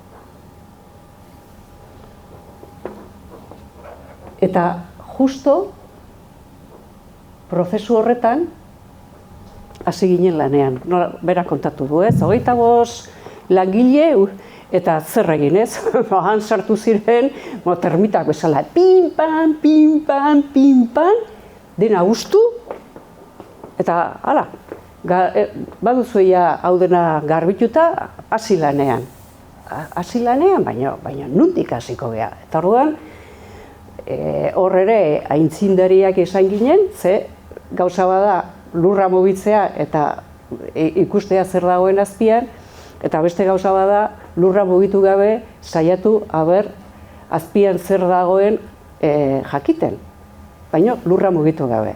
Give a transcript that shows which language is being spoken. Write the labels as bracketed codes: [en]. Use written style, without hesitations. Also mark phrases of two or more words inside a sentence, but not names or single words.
[eu] Eta justo prozesu horretan hasi ginen lanean. Berak kontatu du, ez? 25 langile eta zer egin, ez? Han sartu ziren, termitak bezala, pin-pan, pin-pan, pin-pan, dena ustu, eta hala, baduzuia hau dena garbituta, hasi lanean. Hasi lanean, baina nundik hasiko gea. Eta orduan, hor ere aintzindariak izan ginen, ze gauza bada lurra mugitzea eta ikustea zer dagoen azpian, eta beste gauza bada lurra mugitu gabe saiatu azpian zer dagoen jakiten, baina lurra mugitu gabe.